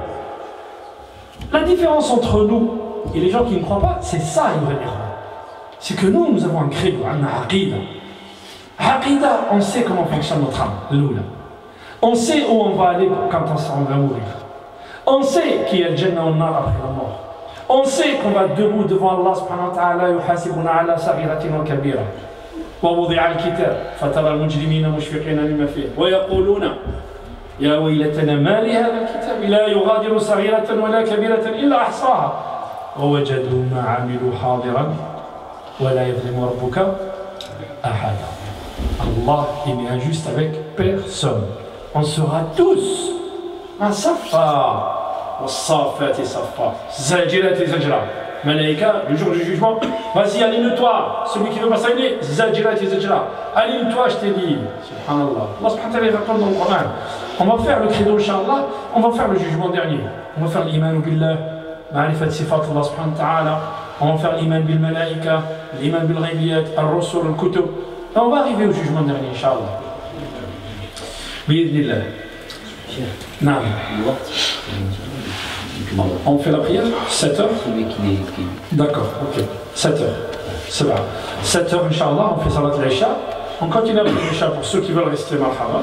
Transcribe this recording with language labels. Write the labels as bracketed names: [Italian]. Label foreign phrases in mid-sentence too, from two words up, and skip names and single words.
[French] La différence entre nous et les gens qui ne croient pas, c'est ça, c'est que nous avons un credo, un aqida. Aqida, on sait comment fonctionne notre âme, l'oula. On sait où on va aller quand on va mourir. On sait qu'il y a le Jannah ou le Nar après la mort. On sait qu'on va debout devant Allah [Arabic] سبحانه وتعالى يحاسبنا على صغيرة وكبيرة. ووضع الكتاب فترى المجرمين مشفقين مما فيه ويقولون يا ويلتنا ما لهذا الكتاب لا يغادر صغيرة ولا كبيرة إلا أحصاها ووجدوا ما عملوا حاضرا ولا يظلم ربك أحدا. [French] Allah il n'est injuste avec personne. On sera tous un safa. [Arabic] والصافات صفا زاجرات زجرا [French] Malaïka, le jour du jugement, vas-y, aligne-toi, celui qui veut pas s'aligner, zajirat et zajra, aligne-toi, je t'ai dit, subhanallah. Allah [Arabic] سبحانه وتعالى [French] raconte dans le Coran, on va faire le credo, inshallah, on va faire le jugement dernier, on va faire l' [Arabic] إيمان بالله معرفة صفات الله سبحانه وتعالى, [French] on va faire l' [Arabic] إيمان بالملائكة, [French] l' [Arabic] إيمان بالغيبيات الرسل الكتب, [French] et on va arriver au jugement dernier, inshallah. [Arabic] بإذن الله نعم. [French] On fait la prière 7 heures. D'accord, ok. 7 heures. C'est vrai. 7 heures, Inch'Allah, on fait [Arabic] صلاة العشاء. [French] On continue avec l'Isha pour ceux qui veulent rester marhaba.